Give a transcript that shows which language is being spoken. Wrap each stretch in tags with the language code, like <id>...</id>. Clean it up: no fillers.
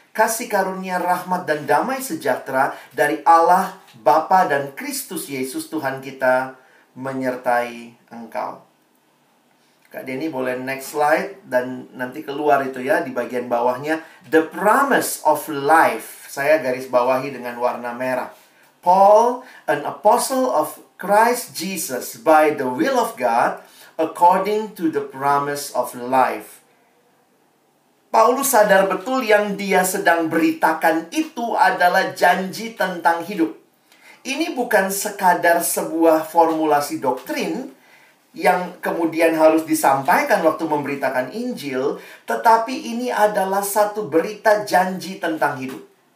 <id>Kasih karunia, rahmat, dan damai sejahtera dari Allah, Bapa dan Kristus Yesus Tuhan kita menyertai engkau. Kak Denny boleh</id> <en>next slide.</en> <id>Dan nanti keluar itu ya di bagian bawahnya.</id> <en>The promise of life.</en> <id>Saya garis bawahi dengan warna merah.</id> <en>Paul, an apostle of Christ Jesus by the will of God, according to the promise of life.</en> <id>Paulus sadar betul yang dia sedang beritakan itu adalah janji tentang hidup. Ini bukan sekadar sebuah formulasi doktrin yang kemudian harus disampaikan waktu memberitakan Injil, tetapi ini adalah satu berita janji tentang hidup.</id>